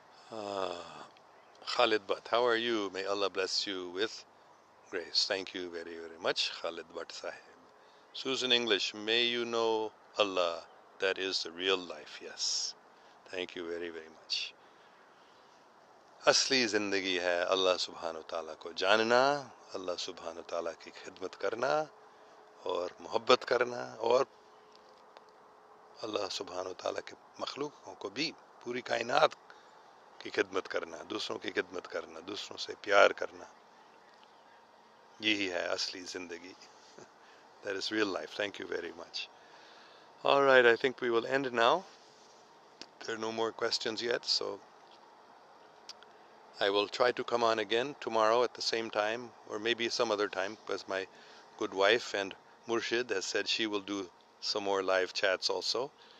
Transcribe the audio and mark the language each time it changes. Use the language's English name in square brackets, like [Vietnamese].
[English] Khalid Bhatt, how are you? May Allah bless you with grace. Thank you very, very much, Khalid Bhatt Sahib. Susan English, may you know Allah, that is the real life. Yes. Thank you very, very much. [Hindi] असली ज़िंदगी है अल्लाह सुब्हानो ताला को जानना, अल्लाह सुब्हानो ताला की खिदमत करना और मोहब्बत करना, और अल्लाह सुब्हानो ताला के मखलूकों को भी, पूरी कायनात की खिदमत करना, दूसरों की खिदमत करना, दूसरों से प्यार करना, यही है असली ज़िंदगी. [English] That is real life. Thank you very much. All right, I think we will end now. There are no more questions yet, so I will try to come on again tomorrow at the same time, or maybe some other time, because my good wife and Murshid has said she will do some more live chats also.